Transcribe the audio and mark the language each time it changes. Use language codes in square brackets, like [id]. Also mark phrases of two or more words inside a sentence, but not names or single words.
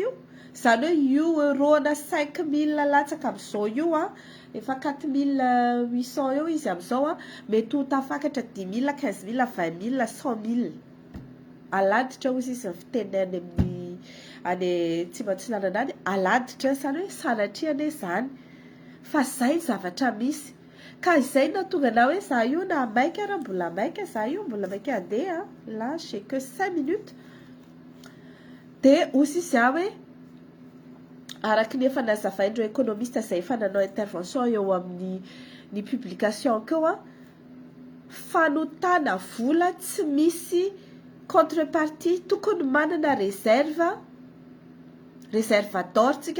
[mg] Izany hoe io euro na 5 000 latsaka amin'izao io efa 4800 eo izy amin'izao a mety ho tafakatra 10 000 15 000 20 000 100 000 aladitra ozy izy fiteneny amin'ny any tsy matsinananany aladitra zany hoe sanatriany zany fa zay zavatra misy ka izay na tonga na hoe za io na maika raha mbola maika za io mbola maika andeha [fr] là j'ai que 5 minutes de [mg] ozy izy a hoe araky ny efa nazavaindreo économiste zay efa nanao intervention eo amin'ny ny publication keo a fanotana vola tsy misy contrepartie tokony manana [fr] réserve d'or- [mg] tsika